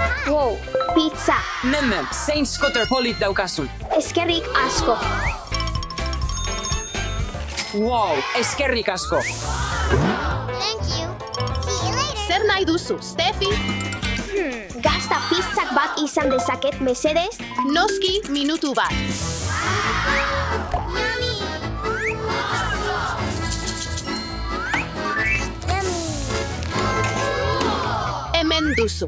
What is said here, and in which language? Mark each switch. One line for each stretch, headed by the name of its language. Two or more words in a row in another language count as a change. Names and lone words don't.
English: Wow, pizza.
Basque: Mem, zein skoter polit daukazun. Eskerrik asko. Wow, eskerrik asko.
English: Thank you. See you later.
Basque: Zer nahi duzu, Steffi? Gazta pizzak bat izan dezaket, mesedez? Noski minutu bat.
English: Yummy. Yummy.
Basque: Hemen duzu.